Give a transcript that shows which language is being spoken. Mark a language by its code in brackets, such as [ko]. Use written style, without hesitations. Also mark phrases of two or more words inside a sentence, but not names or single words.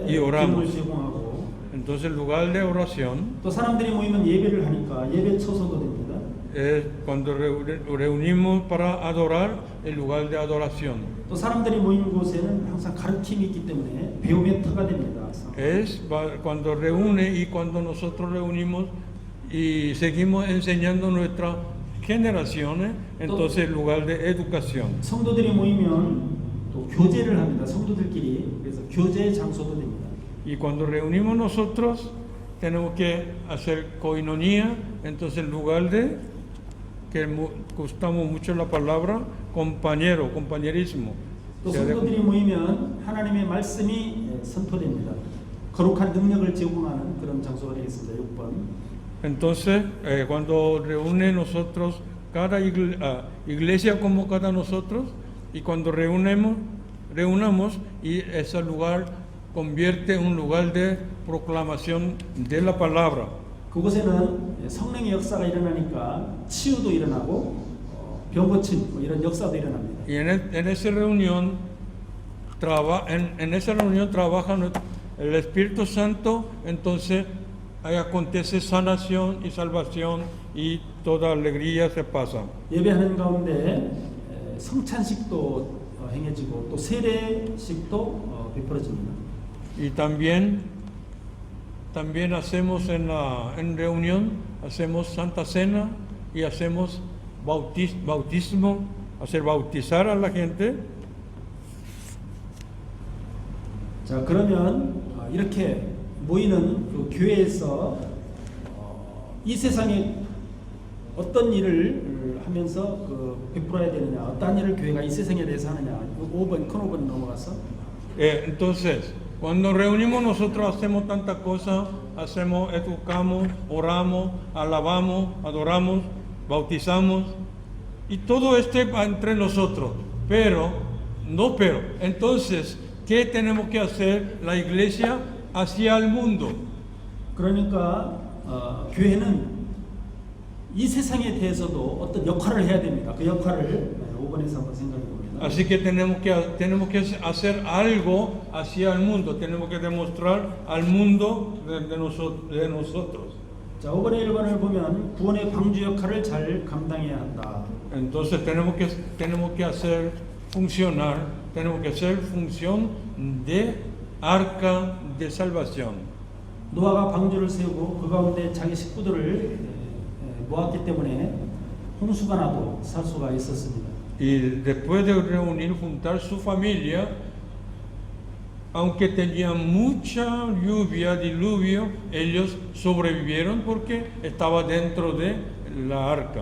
[es] Y oramos. [ko] 기능을 제공하고 [es] Entonces, el lugar de oración [ko] 또 사람들이 모이면 예배를 하니까 예배 초소도 됩니다. [es] es cuando reunimos para adorar, el lugar de adoración. [ko] 또 사람들이 모이는 곳에는 항상 가르침이 있기 때문에 배움의 터가 됩니다. [es] Es cuando reúne y cuando nosotros reunimos y seguimos enseñando nuestras generaciones, entonces el lugar de educación. [ko] 성도들이 모이면 또 교제를 합니다. 성도들끼리. 그래서 교제의 장소도 됩니다. [es] Y cuando reunimos nosotros, tenemos que hacer koinonia, entonces el lugar de, que gustamos mucho la palabra, compañerismo. [ko] 또 성도들이 모이면 하나님의 말씀이 선포됩니다. 거룩한 능력을 제공하는 그런 장소가 되겠습니다. 6번. [es] Entonces, cuando reúne nosotros, cada iglesia como cada nosotros, y cuando reunamos, y ese lugar convierte en un lugar de proclamación de la palabra. [ko] 그곳에는 성령의 역사가 일어나니까 치유도 일어나고 병 고침 뭐 이런 역사도 일어납니다. [es] Y en esa reunión trabaja el Espíritu Santo, entonces ahí acontece sanación y salvación y toda alegría se pasa. [ko] 예배하는 가운데 성찬식도 행해지고 또 세례식도 베풀어집니다. [es] Y también hacemos en reunión, hacemos Santa Cena y hacemos bautismo, hacer bautizar a la gente. [ko] 자, 그러면 이렇게 모이는 그 교회에서 이 세상에 어떤 일을 하면서 베풀어야 되느냐, 어떤 일을 교회가 이 세상에 대해서 하느냐. 5번, 큰 5번 넘어가서. [es] Entonces, cuando reunimos nosotros hacemos tantas cosas, educamos, oramos, alabamos, adoramos, bautizamos, y todo esto va entre nosotros. Pero, entonces, ¿qué tenemos que hacer la iglesia hacia el mundo? [ko] 그러니까 교회는 이 세상에 대해서도 어떤 역할을 해야 됩니다. 그 역할을 5번에서 한번 생각해 봅니다. [es] Así que tenemos que hacer algo hacia el mundo, tenemos que demostrar al mundo de nosotros. [ko] 자, 5번의 1번을 보면 구원의 방주 역할을 잘 감당해야 한다. [es] Entonces tenemos que hacer funcionar, tenemos que hacer función de arca de salvación. [ko] 노아가 방주를 세우고 그 가운데 자기 식구들을 모았기 때문에 홍수가 나도 살 수가 있었습니다. [es] Y después de juntar su familia, aunque tenían mucha lluvia, diluvio, ellos sobrevivieron porque estaba dentro de la arca.